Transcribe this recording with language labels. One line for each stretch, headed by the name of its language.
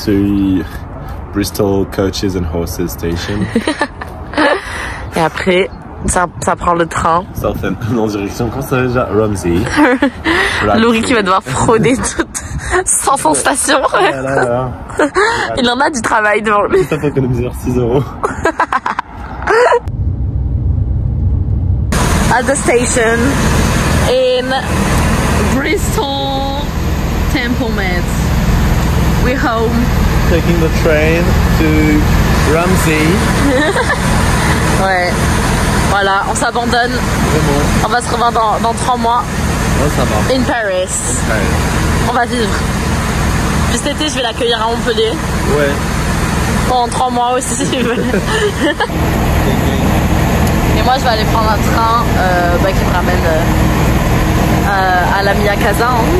English: To Bristol Coaches and Horses Station.
French: Et après, ça prend le train. Southampton en direction, comment ça va déjà? Romsey. Laurie qui va devoir frauder toute sans son station. Il en a du travail devant lui. Ça fait économiser 6 €.
English: At the station in Bristol Templemead. We're home. Taking the train to Romsey.
French: Ouais. Voilà, on s'abandonne. Vraiment. On va se revoir dans 3 mois. Ouais, ça va.
English: In Paris.
French: Ouais. On va vivre. Puis cet été, je vais l'accueillir à Montpellier. Ouais. Pendant 3 mois aussi, si tu veux. Et moi, je vais aller prendre un train qui me ramène à la Mia Casa.